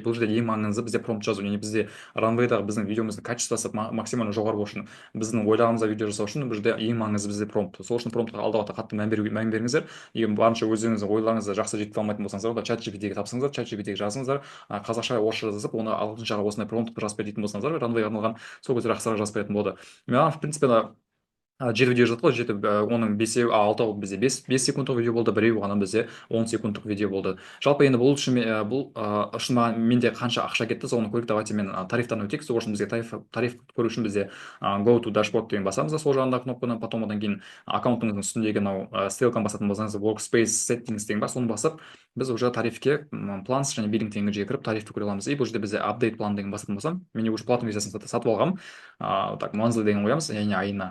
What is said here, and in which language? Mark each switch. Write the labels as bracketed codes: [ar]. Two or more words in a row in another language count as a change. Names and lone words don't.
[kk] Бұл жерде ең маңызды бізде промпт жазу, яғни бізде ранвейдағы біздің видеомыздың качествосы максимально жоғары болу үшін, біздің ойлағанымызда видео жасау үшін бұл жерде ең маңызды бізде промпт. Сол үшін промптқа алда қатты мән беріңіздер. Егер барынша өздеріңіздің ойларыңызды жақсы жеткізе алмайтын болсаңыздар, онда чат GPT-ге тапсырыңыздар, чат GPT-ге жазыңыздар, қазақша орысша жазып, оны ағылшыншаға осындай промпт жазып бер дейтін болсаңыздар, ранвейға арналған, сол кезде жақсырақ жазып беретін болады. Маған, [ru] в принципе, [kk] жеті видео жатыр ғой, жеті, оның бесеу, алтауы бізде бес секундтық видео болды, біреуі ғана бізде 10 секундтық видео болды. Жалпы енді бұл үшін үшін менде қанша ақша кетті соны көрейік. Давайте мен тарифтан өтейік. Сол үшін бізге тариф көру үшін бізде [en] go to dashboard [kk] деген басамыз да сол жағындағы кнопканы, потом одан кейін аккаунтыңыздың үстіндегі мынау стрелканы басатын болсаңыз [en] workspace settings [kk] деген бар, соны басып біз уже тарифке планс және биллинг деген жерге кіріп тарифті көре аламыз. И бұл жерде бізде [en] update plan [kk] деген басатын болсам, мен уже платный версиясын сатып алғанмын. Так monthly деген қоямыз, яғни айына.